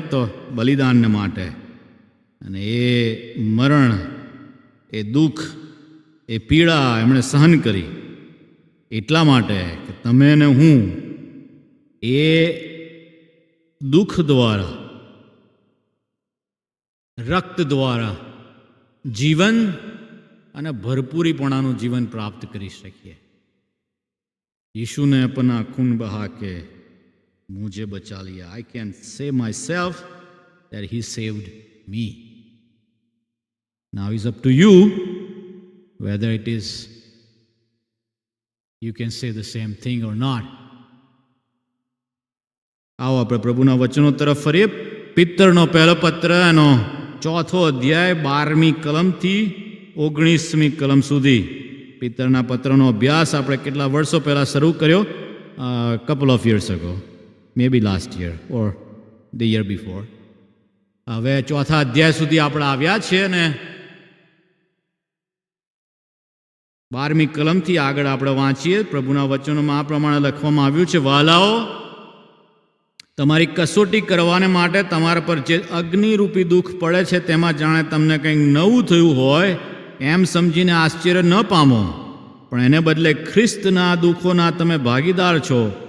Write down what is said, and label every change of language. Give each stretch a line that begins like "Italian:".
Gujarati: તો બલિદાનને માટે. અને એ મરણ, એ દુઃખ, એ પીડા એમણે સહન કરી એટલા માટે કે તમે ને હું એ દુઃખ દ્વારા, રક્ત દ્વારા જીવન અને ભરપૂરીપણાનું જીવન પ્રાપ્ત કરી શકીએ.
Hindi: यीशु ने अपना खून बहा के मुझे बचा लिया.
English: I can say myself that he saved me. Now it's up to you whether it is you can say the same thing or not.
Gujarati: આવો આપણે પ્રભુના વચનો તરફ ફરીએ. પિત્તરનો પહેલો પત્ર એનો 4થો અધ્યાય 12મી કલમથી 19મી કલમ સુધી પિત્તરના પત્રનો અભ્યાસ આપણે કેટલા વર્ષો પહેલાં શરૂ કર્યો?
English: couple of years ago, maybe last year or the year before.
Gujarati: હવે 4થા અધ્યાય સુધી આપણે આવ્યા છીએ અને 12મી કલમથી આગળ આપણે વાંચીએ. પ્રભુના વચનોમાં આ પ્રમાણે લખવામાં આવ્યું છે: વહાલાઓ, તમારી કસોટી કરવાને માટે તમારા પર જે અગ્નિરૂપી દુઃખ પડે છે તેમાં જાણે તમને કંઈક નવું થયું હોય એમ સમજીને આશ્ચર્ય ન પામો, પણ એને બદલે ખ્રિસ્તના દુઃખોના તમે ભાગીદાર છો.